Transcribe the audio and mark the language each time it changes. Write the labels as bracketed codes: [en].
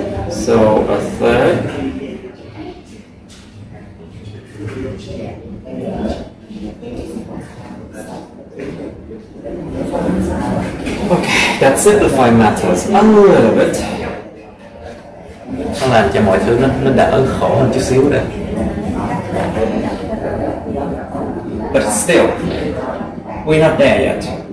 [en] So a third okay, that's simplifying matters a little bit. [vi] Nó làm cho mọi thứ nó đỡ khổ hơn chút xíu đấy. [en] But still, we're not there yet.